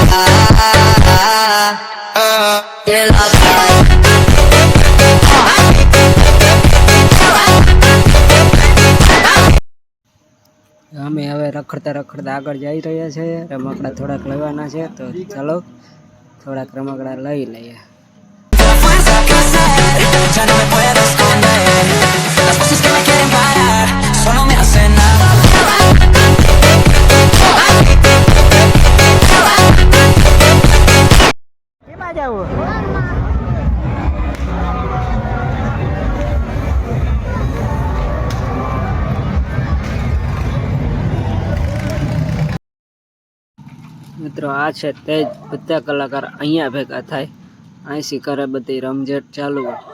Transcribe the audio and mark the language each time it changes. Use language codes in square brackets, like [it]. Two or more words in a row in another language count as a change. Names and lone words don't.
[pt] Ela vai. [gu] અમે હવે રખડતા રખડતા આગળ જઈ રહ્યા છે. રમકડા થોડાક લેવાના છે, તો ચાલો થોડાક રમકડા લઈ લઈએ. [es] Ya no me puedo esconder. Las voces que me quieren parar solo me hacen nada. [gu] કેમાં જવું? મિત્રો આ છે તે જ બધા કલાકાર અહીંયા ભેગા થાય, અહીંથી કરે બધી રમઝટ ચાલુ.